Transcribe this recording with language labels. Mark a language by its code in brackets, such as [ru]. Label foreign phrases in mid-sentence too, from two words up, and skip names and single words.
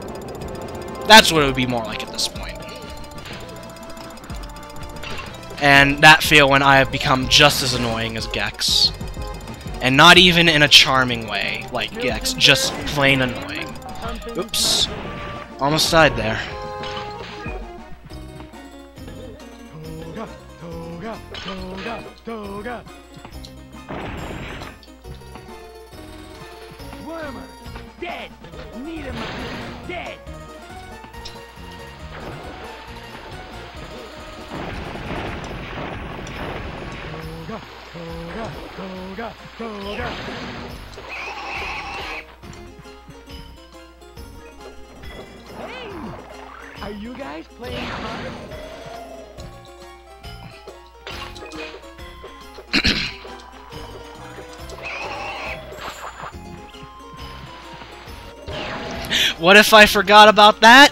[en] That's what it would be more like at this point. And that feel when I have become just as annoying as Gex. And not even in a charming way, like Gex, just plain annoying. Oops. Almost died there. Toga, toga, toga, toga. Wormer, dead. Niedermeyer, dead. Toga, toga, toga. Hey! Are you guys playing cards? What if I forgot about that?